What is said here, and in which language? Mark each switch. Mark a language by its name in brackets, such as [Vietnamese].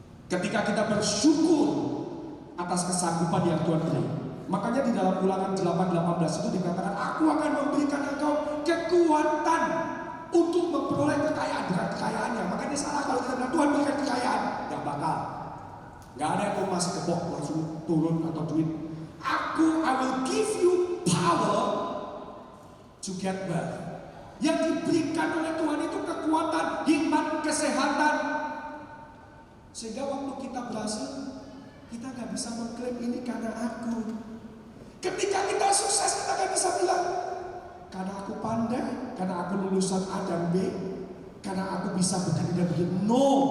[Indonesian] Ketika kita bersyukur atas kesanggupan yang Tuhan beri. Makanya di dalam Ulangan 8:18 itu dikatakan, aku akan memberikan engkau kekuatan untuk memperoleh kekayaan dengan kekayaannya. Makanya salah kalau kita bilang Tuhan berikan kekayaan, gak bakal. Gak ada yang mau masih kebok langsung turun atau duit. [English] I will give you power to get wealth. [Indonesian] Yang diberikan oleh Tuhan itu kekuatan, hikmat, kesehatan. Sehingga waktu kita berhasil, kita gak bisa mengklaim ini karena aku. Ketika kita sukses, kita gak bisa bilang karena aku pandai, karena aku lulusan A dan B, karena aku bisa begini dan begini. No.